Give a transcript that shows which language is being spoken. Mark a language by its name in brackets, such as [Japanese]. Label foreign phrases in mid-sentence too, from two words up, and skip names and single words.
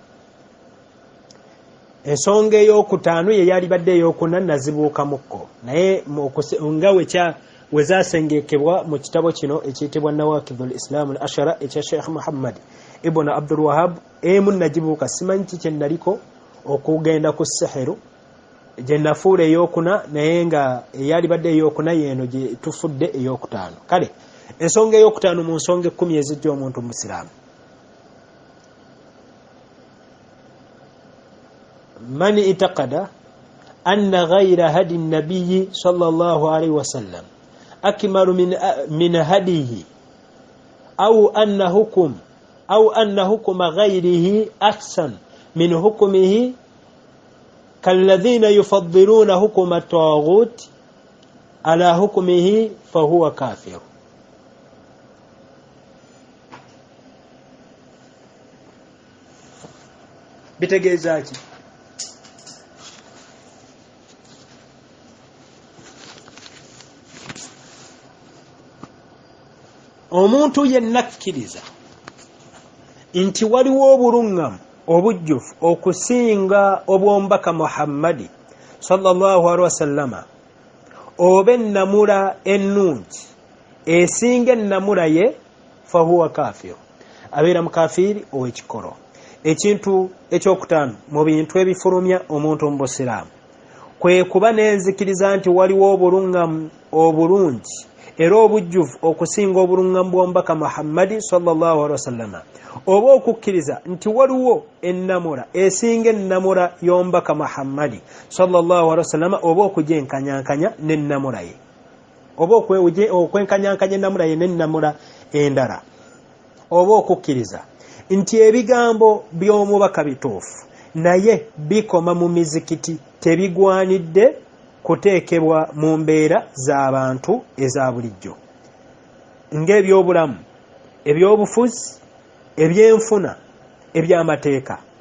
[Ganda] Ensonga ey'okutaano ye yalibadde ey'okuna nazibuukamukko naye nga wezasengekebwa mu kitabo kino ekiyitibwa Nawakidul Islam al-Ashara ekya Sheikh Muhammad ibn Abdul-Wahaab emu nagibuuka simanyi kye naliko okugenda ku sihiru gye nafuula ey'okuna naye nga eyalibadde ey'okuna yeeno gye tufudde ey'okutaano. Kale ensonga ey'okutaano mu nsonga 10 ezijja omuntu musiraamu. [Arabic] من اعتقد أن غير هدي النبي صلى الله عليه وسلم أكمل من هديه أو أن حكم غيره أحسن من حكمه كالذين يفضلون حكم الطاغوت على حكمه فهو كافر. [Ganda] Bitegeeza ki? Omuntu yenna akkiriza nti waliwo obulungamu obujjufu okusinga obw'omubaka Muhammadi [Arabic] صلى الله عليه وسلم [Ganda] oba ennamula ennungi esinga ennamula ye [Arabic] فهو كافر, [Ganda] abeera mukafiiri ow'ekikolo. Ekintu ekyokutaano mu bintu ebifulumya omuntu mu busiraamu kwe kuba n'enzikiriza nti waliwo obulungamu obulungi era obujjuvu okusinga obulungamu bw'omubaka Muhammadi [Arabic] صلى الله عليه وسلم [Ganda] oba okukkiriza nti waliwo ennamula esinga ennamula y'omubaka Muhammadi [Arabic] صلى الله عليه وسلم [Ganda] oba okugyenkanyankanya n'ennamula ye oba okwenkanyankanya ennamula ye n'ennamula endala oba okukkiriza nti ebigambo by'omubaka bituufu naye bikoma mu mizikiti tebigwanidde kuteekebwa mu mbeera z'abantu eza bulijjo ng'ebyobulamu, ebyobufuzi, ebyenfuna, ebyamateeka